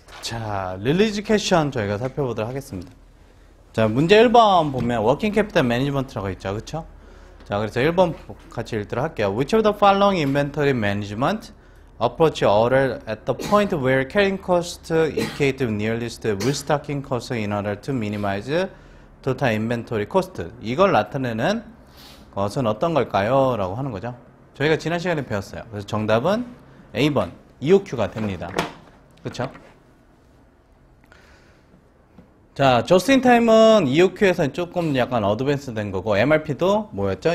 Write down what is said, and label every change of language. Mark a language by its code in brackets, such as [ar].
[ko] 자, 릴리지케이션 저희가 살펴보도록 하겠습니다. 자, 문제 1번 보면 워킹 캐피탈 매니지먼트라고 있죠. 그쵸? 자, 그래서 1번 같이 읽도록 할게요. [en] Which of the following inventory management approach order at the point where carrying cost equate with nearest restocking cost in order to minimize total inventory cost? [ko] 이걸 나타내는 것은 어떤 걸까요? 라고 하는 거죠. 저희가 지난 시간에 배웠어요. 그래서 정답은 A번 EOQ가 됩니다. 그쵸? 자, 저스트인타임은 EOQ에서 조금 약간 어드밴스 된 거고, MRP도 뭐였죠?